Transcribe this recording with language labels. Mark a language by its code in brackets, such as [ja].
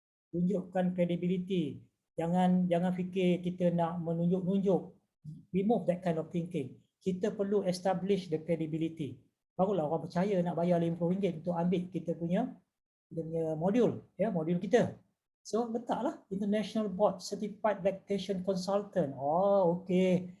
[ms] Tunjukkan credibility. Jangan fikir kita nak menunjuk-nunjuk. [en] Remove that kind of thinking. [ms] Kita perlu [en] establish the credibility. [ms] Barulah orang percaya nak bayar RM50 untuk ambil kita punya modul ya, modul kita. So letaklah International Board Certified Lactation Consultant. Oh, okay.